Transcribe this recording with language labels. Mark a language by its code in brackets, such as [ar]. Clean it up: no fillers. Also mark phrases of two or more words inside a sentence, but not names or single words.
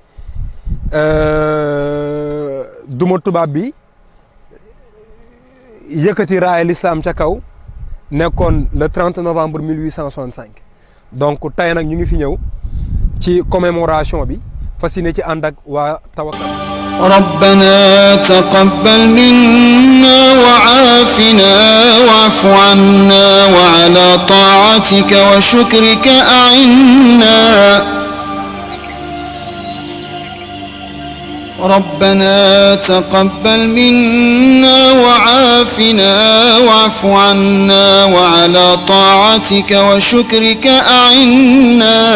[wo] duma tubaab bi yëkkati raaya l'islam ca kaw nekkoon [fr] le 30 novembre 1865 [wo] donc tey nag ñu ngi fi ñëw ci commémoration bi fas yéene ci ànd ak waa Tawakkal. [ar] ربنا تقبل منا وعافنا واعف عنا وعلى طاعتك وشكرك أعنا ربنا تقبل منا وعافنا واعف عنا وعلى طاعتك وشكرك أعنا